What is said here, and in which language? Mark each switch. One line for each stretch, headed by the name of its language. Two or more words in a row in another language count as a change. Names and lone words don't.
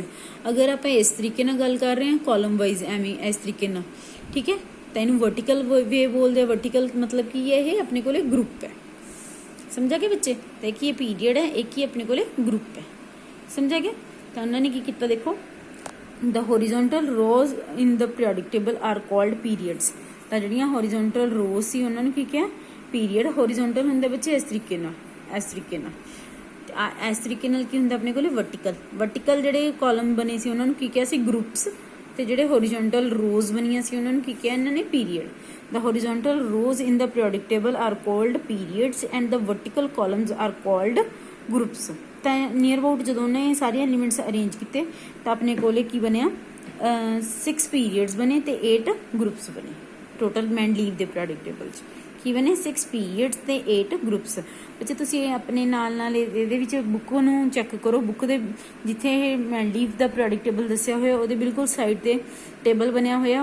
Punjabi: ਅਗਰ ਆਪਾਂ ਇਸ ਤਰੀਕੇ ਨਾਲ ਗੱਲ ਕਰ ਰਹੇ ਹਾਂ
English: column wise
Punjabi: ਐਵੇਂ ਇਸ ਤਰੀਕੇ ਨਾਲ, ਠੀਕ ਹੈ, ਤਾਂ ਇਹਨੂੰ
English: vertical way
Punjabi: ਬੋਲਦੇ ਆ। ਵਰਟੀਕਲ ਮਤਲਬ ਕੀ ਹੈ, ਇਹ ਆਪਣੇ ਕੋਲੇ ਗਰੁੱਪ ਹੈ। ਸਮਝਿਆ ਗਿਆ ਬੱਚੇ, ਤਾਂ ਇੱਕ ਹੀ ਪੀਰੀਅਡ ਹੈ, ਇੱਕ ਹੀ ਆਪਣੇ ਕੋਲੇ ਗਰੁੱਪ ਹੈ। ਸਮਝਿਆ ਗਿਆ, ਤਾਂ ਉਹਨਾਂ ਨੇ ਕੀ ਕੀਤਾ ਦੇਖੋ,
English: the horizontal rows in the periodic table are called periods।
Punjabi: ਤਾਂ ਜਿਹੜੀਆਂ
English: horizontal rows
Punjabi: ਸੀ ਉਹਨਾਂ ਨੂੰ ਕੀ ਕਿਹਾ, ਪੀਰੀਅਡ। horizontal ਹੁੰਦੇ ਬੱਚੇ ਇਸ ਤਰੀਕੇ ਨਾਲ, ਇਸ ਤਰੀਕੇ ਨਾਲ। ਇਸ ਤਰੀਕੇ ਨਾਲ ਕੀ ਹੁੰਦਾ ਆਪਣੇ ਕੋਲੇ, ਵਰਟੀਕਲ। ਵਰਟੀਕਲ ਜਿਹੜੇ ਕਾਲਮ ਬਣੇ ਸੀ ਉਹਨਾਂ ਨੂੰ ਕੀ ਕਿਹਾ ਸੀ, ਗਰੁੱਪਸ। ਤੇ ਜਿਹੜੇ
English: horizontal rows
Punjabi: ਬਣੀਆਂ ਸੀ ਉਹਨਾਂ ਨੂੰ ਕੀ ਕਿਹਾ ਇਹਨਾਂ ਨੇ, ਪੀਰੀਅਡ।
English: the horizontal rows in the periodic table are called periods and the vertical columns are called groups।
Punjabi: ਤਾਂ
English: near about
Punjabi: ਜਦੋਂ ਉਹਨੇ ਸਾਰੇ
English: elements arrange
Punjabi: ਕੀਤੇ ਤਾਂ ਆਪਣੇ ਕੋਲੇ ਕੀ ਬਣਿਆ, 6 ਪੀਰੀਅਡਸ ਬਣੇ ਤੇ 8 ਗਰੁੱਪਸ ਬਣੇ। ਟੋਟਲ ਮੈਂਡਲੀਵ ਦੇ
English: periodic table
Punjabi: 'ਚ ਕੀ ਬਣੇ, 6 ਪੀਰੀਅਡਸ ਤੇ 8 ਗਰੁੱਪਸ। ਬੱਚੇ ਤੁਸੀਂ ਆਪਣੇ ਨਾਲ ਇਹਦੇ ਵਿੱਚ ਬੁੱਕ ਨੂੰ ਚੈੱਕ ਕਰੋ, ਬੁੱਕ ਦੇ ਜਿੱਥੇ ਇਹ ਮੈਂਡਲੀਵ ਦਾ
English: periodic table
Punjabi: ਦੱਸਿਆ ਹੋਇਆ ਉਹਦੇ ਬਿਲਕੁਲ ਸਾਈਡ ਤੇ ਟੇਬਲ ਬਣਿਆ ਹੋਇਆ।